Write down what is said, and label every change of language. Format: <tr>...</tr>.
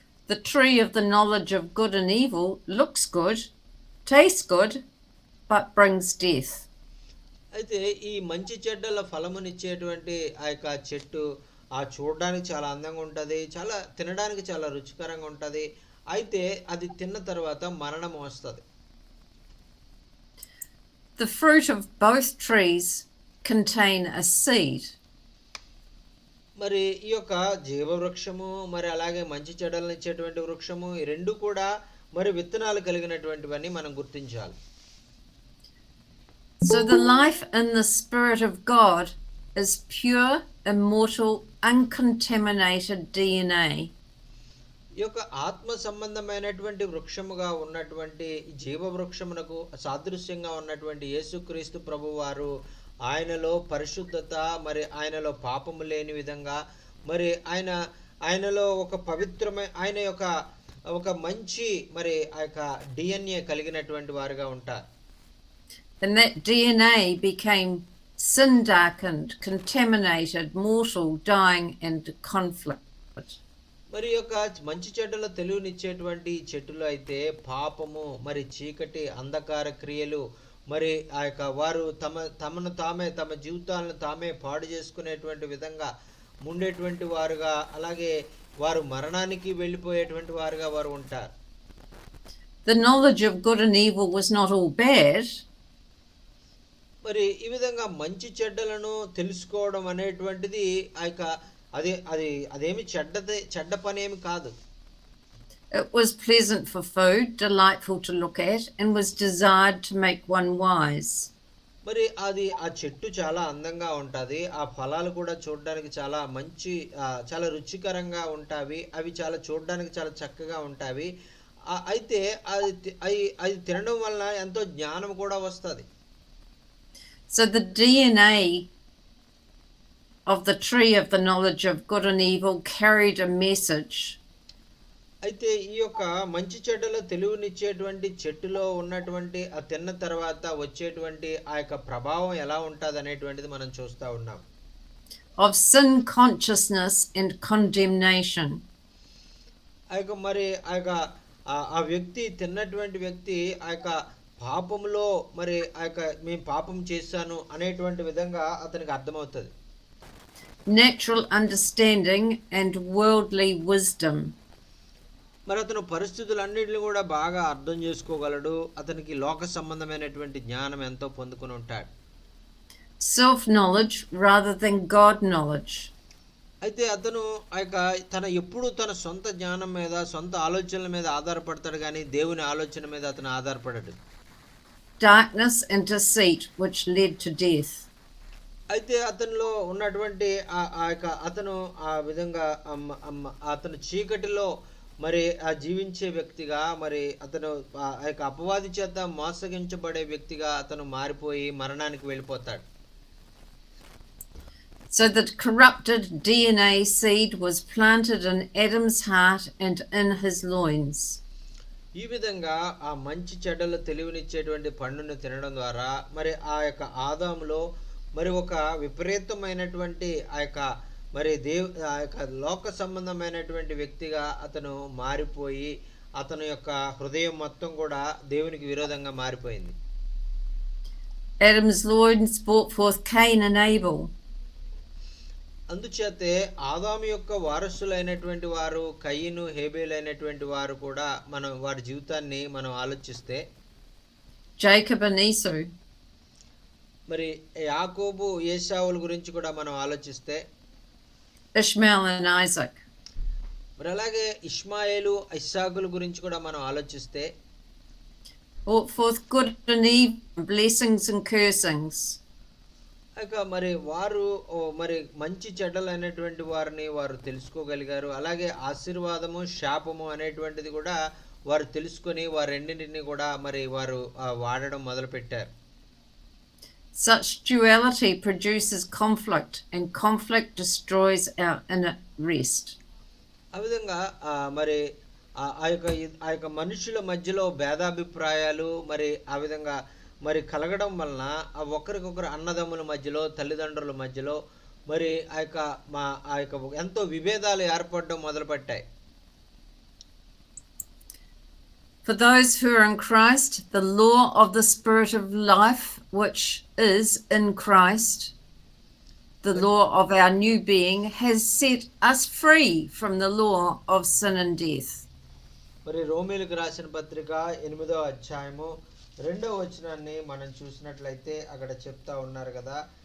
<en>The tree of the knowledge of good and evil looks good, tastes good, but brings death.</en> <te>అయితే ఈ మంచి చెడ్డల ఫలమునిచ్చేటువంటి ఆ యొక్క చెట్టు చూడడానికి చాలా అందంగా ఉంటుంది, చాలా తినడానికి చాలా రుచికరంగా ఉంటుంది. అయితే అది తిన్న తర్వాత మరణం వస్తుంది.</te> <en>The fruit of both trees contain a seed.</en> <te>మరి ఈ యొక్క జీవవృక్షము మరి అలాగే మంచి చెడ్డలను ఇచ్చేటువంటి వృక్షము ఈ రెండు కూడా మరి విత్తనాలు కలిగినటువంటివన్నీ మనం గుర్తించాలి.</te> <en>So the life in the Spirit of God is pure, immortal, uncontaminated DNA.</en> <te>ఈ యొక్క ఆత్మ సంబంధమైనటువంటి వృక్షముగా ఉన్నటువంటి జీవ వృక్షమునకు సాదృశ్యంగా ఉన్నటువంటి యేసుక్రీస్తు ప్రభువారు ఆయనలో పరిశుద్ధత మరి ఆయనలో పాపము లేని విధంగా మరి ఆయనలో ఒక పవిత్రమైన ఆయన యొక్క ఒక మంచి మరి ఆ యొక్క DNA కలిగినటువంటి వారుగా ఉంటారు.</te> <en>And that DNA became sin darkened, contaminated, mortal, dying, and conflict.</en> <te>మరి యొక్క మంచి చెడ్డల తెలివినిచ్చేటువంటి చెట్టులో అయితే పాపము మరి చీకటి అంధకార క్రియలు మరి ఆ యొక్క వారు తమ జీవితాలను తామే పాడు చేసుకునేటువంటి విధంగా ఉండేటువంటి వారుగా అలాగే వారు మరణానికి వెళ్ళిపోయేటువంటి వారుగా వారు ఉంటారు.</te> <en>The knowledge of good and evil was not all bad.</en> <te>మరి ఈ విధంగా మంచి చెడ్డలను తెలుసుకోవడం అనేటువంటిది ఆ యొక్క అదేమి చెడ్డ పని ఏమి కాదు.</te> <en>It was pleasant for food, delightful to look at, and was desired to make one wise.</en> <te>మరి ఆ చెట్టు చాలా అందంగా ఉంటుంది, ఆ ఫలాలు కూడా చూడడానికి చాలా మంచి చాలా రుచికరంగా ఉంటాయి, అవి చాలా చూడడానికి చాలా చక్కగా ఉంటాయి. అయితే అది తినడం వలన ఎంతో జ్ఞానం కూడా వస్తుంది.</te> <en>So the DNA of the tree of the knowledge of good and evil carried a message.</en> <te>అయితే ఈ యొక్క మంచి చెడ్డల తెలివినిచ్చేటువంటి చెట్టులో ఉన్నటువంటి ఆ తిన్న తర్వాత వచ్చేటువంటి ఆ యొక్క ప్రభావం ఎలా ఉంటుంది అనేటువంటిది మనం చూస్తూ ఉన్నాం.</te> <en>Of sin consciousness and condemnation.</en> <te>ఆ యొక్క మరి ఆ వ్యక్తి తిన్నటువంటి వ్యక్తి ఆ యొక్క పాపంలో మరి ఆ యొక్క మేము పాపం చేశాను అనేటువంటి విధంగా అతనికి అర్థమవుతుంది.</te> <en>Natural understanding and worldly wisdom.</en> <te>మరి అతను పరిస్థితులన్నింటినీ కూడా బాగా అర్థం చేసుకోగలడు, అతనికి లోక సంబంధమైనటువంటి జ్ఞానం ఎంతో పొందుకుని ఉంటాడు.</te> <en>Self knowledge rather than God knowledge.</en> <te>అయితే అతను ఆ యొక్క ఎప్పుడు తన సొంత జ్ఞానం మీద, సొంత ఆలోచనల మీద ఆధారపడతాడు గానీ, దేవుని ఆలోచన మీద అతను ఆధారపడడు.</te> <en>Darkness and deceit, which led to death.</en> <te>అయితే అతనిలో ఉన్నటువంటి ఆ యొక్క అతను ఆ విధంగా అతను చీకటిలో మరి జీవించే వ్యక్తిగా, మరి అతను ఆ యొక్క అపవాది చేత మోసగించబడే వ్యక్తిగా అతను మారిపోయి మరణానికి వెళ్ళిపోతాడు.</te> <en>So that corrupted DNA seed was planted in Adam's heart and in his loins.</en> <te>ఈ విధంగా ఆ మంచి చెడ్డలు తెలివినిచ్చేటువంటి పండును తినడం ద్వారా మరి ఆ యొక్క ఆదాములో మరి ఒక విపరీతమైనటువంటి ఆ యొక్క మరి ఆ యొక్క లోక సంబంధమైనటువంటి వ్యక్తిగా అతను మారిపోయి అతని యొక్క హృదయం మొత్తం కూడా దేవునికి విరోధంగా మారిపోయింది.</te> <en>Adam's loins brought forth Cain and Abel.</en> <te>అందుచేతే ఆదాము యొక్క వారసులైనటువంటి వారు కయీను, హేబేలు అయినటువంటి వారు కూడా మనం వారి జీవితాన్ని మనం ఆలోచిస్తే,</te> <en>Jacob and Esau.</en> <te>మరి యాకోబు, ఏశావుల గురించి కూడా మనం ఆలోచిస్తే,</te> <en>Ishmael and Isaac.</en> <te>మరి అలాగే ఇష్మాయేలు, ఇస్సాకుల గురించి కూడా మనం ఆలోచిస్తే,</te> <en>Brought forth good and evil, blessings and cursings.</en> <te>ఇక మరి వారు మరి మంచి చెడ్డలైనటువంటి వారిని వారు తెలుసుకోగలిగారు. అలాగే ఆశీర్వాదము, శాపము అనేటువంటిది కూడా వారు తెలుసుకొని వారు రెండింటిని కూడా మరి వారు వాడడం మొదలుపెట్టారు.</te> <en>Such duality produces conflict, and conflict destroys our inner rest.</en> <te>ఆ విధంగా మరి ఆ యొక్క మనుషుల మధ్యలో భేదాభిప్రాయాలు మరి ఆ విధంగా మరి కలగడం వలన ఒకరికొకరు అన్నదమ్ముల మధ్యలో, తల్లిదండ్రుల మధ్యలో మరి ఆ యొక్క ఎంతో విభేదాలు ఏర్పడడం మొదలుపెట్టాయి.</te> <en>For those who are in Christ, the law of the Spirit of life, which is in Christ, the law of our new being, has set us free from the law of sin and death.</en> <te>మరి రోమీయులకు రాసిన పత్రిక 8వ అధ్యాయము 2వ వచనాన్ని మనం చూసినట్లయితే అక్కడ చెప్తా ఉన్నారు కదా.</te>